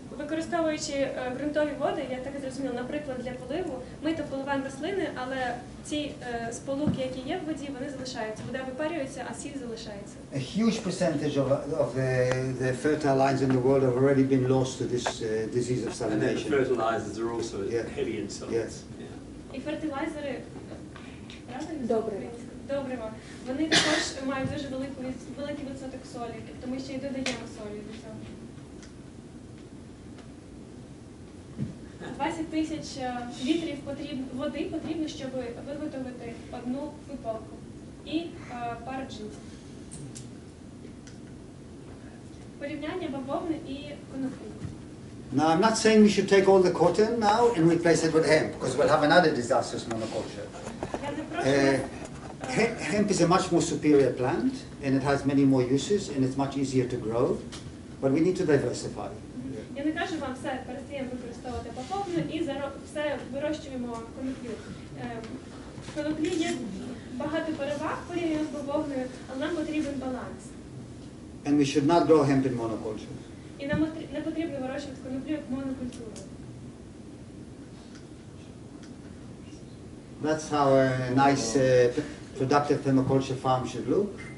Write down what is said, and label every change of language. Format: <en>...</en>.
<uk>Використовуючи ґрунтові води, я так зрозуміла, наприклад, для поливу, ми то поливаємо рослини, але ці сполуки, які є в воді, вони залишаються. Вода випарюється, а сіль залишається.</uk> <en>A huge percentage of the fertile lines in the world have already been lost to this disease of And then the salination. fertilizers are also Yeah. heavy in salts. Yes.</en> <uk>І фертилайзери, правильно? Добрива. Добрива. Вони також мають дуже великий відсоток солі, тобто ми ще й додаємо солі до цього. 20 тисяч літрів води потрібно, щоб виготовити одну футболку і пару джинсів. Порівняння бавовни і коноплі.</uk> <en>Now, I'm not saying we should take all the cotton now and replace it with hemp, because we'll have another disastrous monoculture.</en> <uk>Я не прошу</uk> <en>Hemp is a much more superior plant, and it has many more uses, and it's much easier to grow, but we need to diversify.</en> <uk>Я не кажу вам все, перестаємо використовувати бавовну і все вирощуємо коноплю. В коноплі є багато переваг порівняно з бавовною, але нам потрібен баланс.</uk> <en>And we should not grow hemp in monoculture.</en> <uk>І нам не потрібно вирощувати коноплю як монокультуру.</uk> <en>That's how a nice, productive permaculture farm should look.</en>